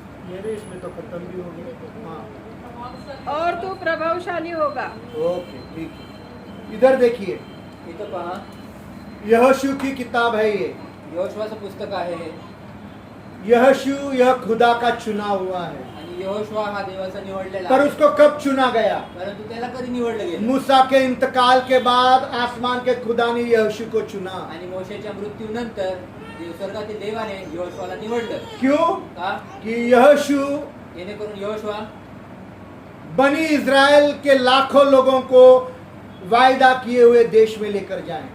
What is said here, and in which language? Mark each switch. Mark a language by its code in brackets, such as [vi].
[hi] मेरे इसमें तो खत्म भी हो गया। हाँ और तू प्रभावशाली होगा। ओके ठीक है। इधर देखिए, [mr] इथं पहा, [hi] यहोशू की किताब है ये। [mr] यहोशुआचं पुस्तक आहे [hi] यहोशू यह खुदा का चुना हुआ है, [mr] आणि यहोशुआ हा देवाचा निवडलेला [hi] पर [mr] आहे. [hi] उसको कब चुना गया? [mr] परंतु त्याला कधी निवडलं गेलं? [hi] मूसा के इंतकाल के बाद आसमान के खुदा ने यहोशू को चुना। [mr] आणि मोशेच्या मृत्यूनंतर स्वर्गातील देवाने यहोशुआला निवडलं. [hi] क्यों? [mr] का? [hi] कि यहोशू [mr] जेणेकरून यहोशुआ [hi] बनी इज़राइल के लाखों लोगों को वायदा किए हुए देश में लेकर जाए।